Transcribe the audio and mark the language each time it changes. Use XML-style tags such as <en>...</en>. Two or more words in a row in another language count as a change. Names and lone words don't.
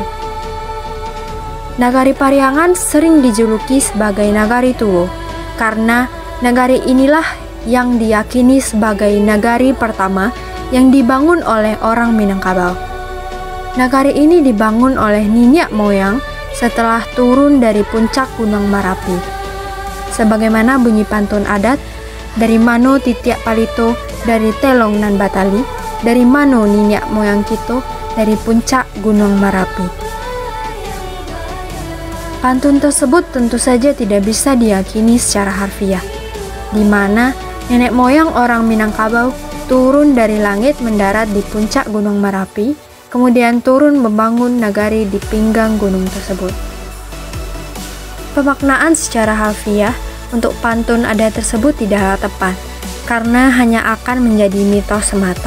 <id>Nagari Pariangan sering dijuluki sebagai Nagari Tuwo karena nagari inilah yang diyakini sebagai nagari pertama yang dibangun oleh orang Minangkabau. Nagari ini dibangun oleh nenek moyang setelah turun dari puncak Gunung Merapi. Sebagaimana bunyi pantun adat,</id> <min>dari mano titiak palito, dari telong nan batali, dari mano nenek moyang kito, dari puncak Gunung Merapi.</min> <id>Pantun tersebut tentu saja tidak bisa diyakini secara harfiah, di mana nenek moyang orang Minangkabau turun dari langit mendarat di puncak Gunung Merapi, kemudian turun membangun nagari di pinggang gunung tersebut. Pemaknaan secara harfiah untuk pantun adat tersebut tidaklah tepat, karena hanya akan menjadi mitos semata.</id>